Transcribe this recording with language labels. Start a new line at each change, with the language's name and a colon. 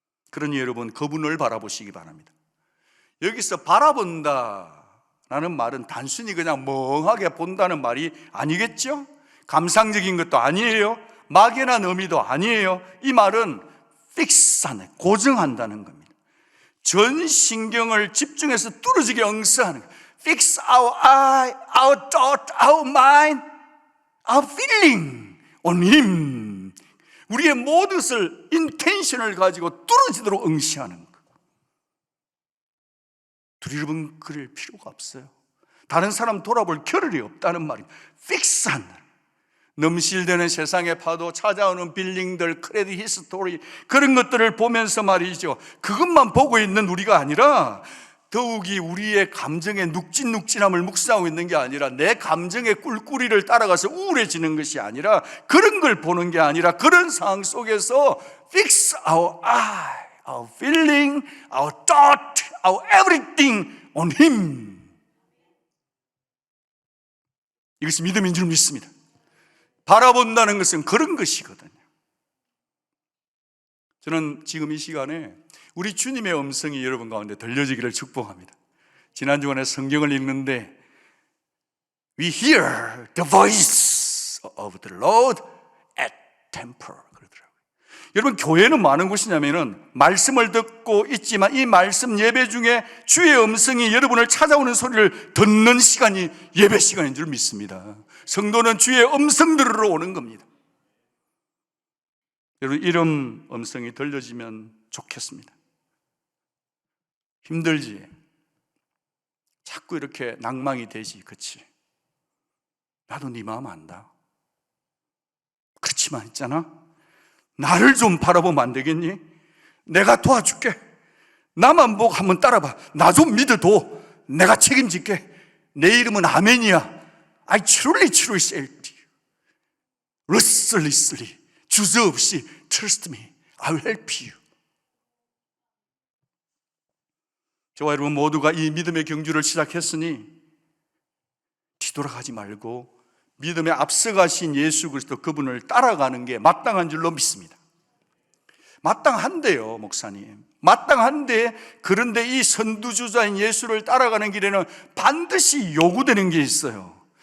Korean: 그러니 여러분, 그분을 바라보시기 바랍니다. 여기서 바라본다라는 말은 단순히 그냥 멍하게 본다는 말이 아니겠죠? 감상적인 것도 아니에요. 막연한 의미도 아니에요. 이 말은 픽스하는, 고정한다는 겁니다. 전 신경을 집중해서 뚫어지게 응수하는 거예요.
English: Fix our eye, our thought, our mind, our feeling on Him.
Korean: 우리의 모든 것을 인텐션을 가지고 뚫어지도록 응시하는 거. 두리번 그릴 필요가 없어요. 다른 사람 돌아볼 겨를이 없다는 말입니다. 픽스한 날. 넘실대는 세상의 파도, 찾아오는 빌링들, 크레딧 히스토리, 그런 것들을 보면서 말이죠, 그것만 보고 있는 우리가 아니라 더욱이 우리의 감정의 눅진눅진함을 묵상하고 있는 게 아니라 내 감정의 꿀꿀이를 따라가서 우울해지는 것이 아니라 그런 걸 보는 게 아니라 그런 상황 속에서
English: fix our eye, our feeling, our thought, our everything on Him.
Korean: 이것이 믿음인 줄 믿습니다. 바라본다는 것은 그런 것이거든요. 저는 지금 이 시간에 우리 주님의 음성이 여러분 가운데 들려지기를 축복합니다. 지난 주간에 성경을 읽는데
English: We hear the voice of the Lord at temple
Korean: 그러더라고요. 여러분 교회는 많은 곳이냐면은 말씀을 듣고 있지만 이 말씀 예배 중에 주의 음성이 여러분을 찾아오는 소리를 듣는 시간이 예배 시간인 줄 믿습니다. 성도는 주의 음성 들으러 오는 겁니다. 여러분 이런 음성이 들려지면 좋겠습니다. 힘들지? 자꾸 이렇게 낭망이 되지, 그치? 나도 네 마음 안다. 그렇지만 있잖아, 나를 좀 바라보면 안 되겠니? 내가 도와줄게. 나만 보고 한번 따라봐. 나 좀 믿어도 내가 책임질게. 내 이름은 아멘이야.
English: I truly say to you, restlessly,
Korean: 주저없이
English: trust me, I will help you.
Korean: 저와 여러분 모두가 이 믿음의 경주를 시작했으니 뒤돌아가지 말고 믿음에 앞서가신 예수 그리스도 그분을 따라가는 게 마땅한 줄로 믿습니다. 마땅한데요, 목사님. 마땅한데, 그런데 이 선두주자인 예수를 따라가는 길에는 반드시 요구되는 게 있어요.